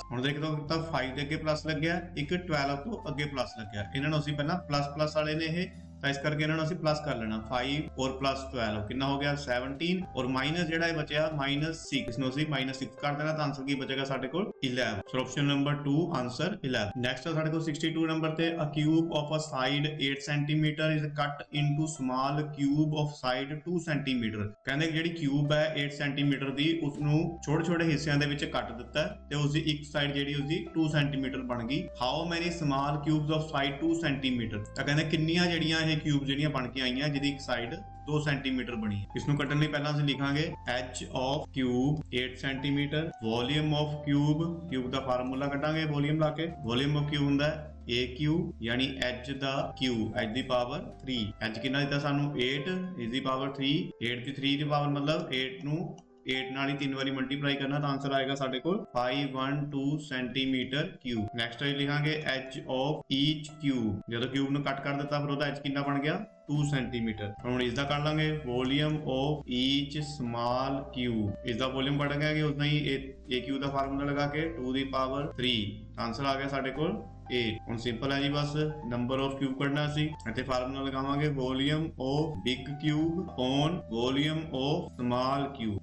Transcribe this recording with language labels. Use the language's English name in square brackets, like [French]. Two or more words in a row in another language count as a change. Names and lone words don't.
[Punjabi] ਹੁਣ [Hindi] देख लो [Punjabi] ਤਾਂ 5 ਦੇ ਅੱਗੇ ਪਲੱਸ ਲੱਗਿਆ, ਇੱਕ 12 ਤੋਂ ਅੱਗੇ ਪਲੱਸ ਲੱਗਿਆ। ਇਹਨਾਂ ਨੂੰ ਅਸੀਂ ਪਹਿਲਾਂ ਪਲੱਸ ਵਾਲੇ ਨੇ ਇਹ ਤਾਂ ਇਸ ਕਰਕੇ ਇਹਨਾਂ ਨੂੰ ਅਸੀਂ ਪਲੱਸ ਕਰ ਲੈਣਾ 5 ਔਰ ਪਲੱਸ 12 ਕਿੰਨਾ ਹੋ ਗਿਆ 17 ਔਰ ਮਾਈਨਸ ਜਿਹੜਾ ਇਹ ਬਚਿਆ -6 ਇਸ ਨੂੰ ਅਸੀਂ -6 ਕਰ ਦੇਣਾ ਤਾਂ ਆਨਸਰ ਕੀ ਬਚੇਗਾ ਸਾਡੇ ਕੋਲ 11। ਸੋ [English] option number [Punjabi] 2 ਆਨਸਰ 11। ਨੈਕਸਟ ਹੈ ਸਾਡੇ ਕੋਲ 62 ਨੰਬਰ ਤੇ [English] a cube of a side 8 cm is cut into small cube of side 2 cm। [Punjabi] ਕਹਿੰਦੇ ਜਿਹੜੀ ਕਿਊਬ ਹੈ 8 cm ਦੀ ਉਸ ਨੂੰ ਛੋਟੇ ਹਿੱਸਿਆਂ ਦੇ ਵਿੱਚ ਕੱਟ ਦਿੱਤਾ ਤੇ ਉਸ ਦੀ ਇੱਕ ਸਾਈਡ ਜਿਹੜੀ ਉਸ ਦੀ 2 cm ਬਣ ਗਈ। [English] how many small cubes of side 2 cm [Punjabi] ਤਾਂ ਕਹਿੰਦੇ ਕਿੰਨੀਆਂ ਜਿਹੜੀਆਂ ਇਹ ਕਿਊਬ ਜਿਹੜੀਆਂ ਬਣ ਕੇ ਆਈਆਂ ਜਿਹਦੀ ਇੱਕ ਸਾਈਡ 2 ਸੈਂਟੀਮੀਟਰ ਬਣੀ ਹੈ। ਇਸ ਨੂੰ ਕੱਢਣ ਲਈ ਪਹਿਲਾਂ ਅਸੀਂ ਲਿਖਾਂਗੇ [English] h of cube [Punjabi] 8 ਸੈਂਟੀਮੀਟਰ, [English] volume of cube [Punjabi] ਦਾ ਫਾਰਮੂਲਾ ਕੱਢਾਂਗੇ ਵੋਲਿਊਮ ਲਾ ਕੇ। [English] volume of cube [Punjabi] ਹੁੰਦਾ ਹੈ AQ ਯਾਨੀ h ਦਾ Q h ਦੀ ਪਾਵਰ 3। h ਕਿੰਨਾ ਦਿੱਤਾ ਸਾਨੂੰ 8 ਇਸ ਦੀ ਪਾਵਰ 3, 8 ਦੀ 3 ਦੀ ਪਾਵਰ ਮਤਲਬ 8 ਨੂੰ 8 ਨਾਲ ਹੀ 3 ਵਾਰੀ ਮਲਟੀਪਲਾਈ ਕਰਨਾ ਤਾਂ ਆਨਸਰ ਆਏਗਾ ਸਾਡੇ ਕੋਲ 512 [English] centimeter cube. [Punjabi] ਨੈਕਸਟ ਹੈ ਲਿਖਾਂਗੇ [English] h of each cube। [Punjabi] ਜਦੋਂ ਕਿਊਬ ਨੂੰ ਕੱਟ ਕਰ ਦਿੱਤਾ ਫਿਰ ਉਹਦਾ h ਕਿੰਨਾ ਬਣ ਗਿਆ 2 ਸੈਂਟੀਮੀਟਰ। ਹੁਣ ਇਸ ਦਾ ਕਰ ਲਾਂਗੇ [English] volume of each small cube. [Punjabi] ਇਸ ਦਾ ਵੋਲਿਊਮ ਬਣ ਗਿਆ ਕਿ ਉतना ਹੀ AQ ਦਾ ਫਾਰਮੂਲਾ ਲਗਾ ਕੇ 2 ਦੀ ਪਾਵਰ 3 ਆਨਸਰ ਆ ਗਿਆ ਸਾਡੇ ਕੋਲ 8। ਹੁਣ ਸਿੰਪਲ ਹੈ ਜੀ, ਬਸ [English] number of cube [Punjabi] ਕੱਢਣਾ ਸੀ। ਇੱਥੇ ਫਾਰਮੂਲਾ ਲਗਾਵਾਂਗੇ [English] volume of big cube on volume of small cube.